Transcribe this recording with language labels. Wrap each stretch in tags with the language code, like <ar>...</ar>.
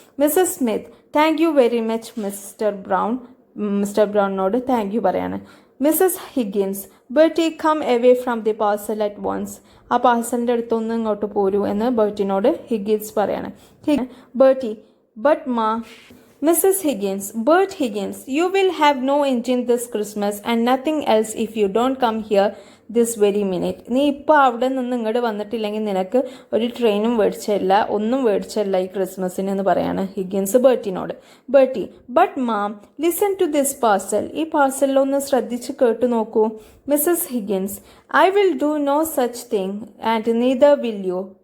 <en>Mrs Smith, thank you very much Mr Brown.</en> <ml>Mister ബ്രൗണിനോട് thank you പറയാണ്.</ml> <en>Mrs Higgins, Bertie come away from the parcel at once.</en> <ml>ആ പാർസലിൻ്റെ അടുത്തൊന്ന് ഇങ്ങോട്ട് പോരൂ എന്ന് ബേർട്ടിനോട് Higgins പറയാണ്.</ml> <en>Bertie, but ma. Mrs. Higgins, Bert Higgins, you will have no engine this Christmas and nothing else if you don't come here this very minute.</en> <ml>നീ ഇപ്പോൾ അവിടെ നിന്ന് ഇങ്ങോട്ട് വന്നിട്ടില്ലെങ്കിൽ നിനക്ക് ഒരു ട്രെയിനും മേടിച്ചില്ല, ഒന്നും മേടിച്ചില്ല ഈ ക്രിസ്മസിന് എന്ന് പറയാണ് Higgins ബേർട്ടിനോട്.</ml> <en>Bertie, but ma'am listen to this parcel.</en> <ml>ഈ പാർസലിലൊന്ന് ശ്രദ്ധിച്ച് കേട്ടു നോക്കൂ.</ml> <en>Mrs Higgins, I will do no such thing and neither will you.</en>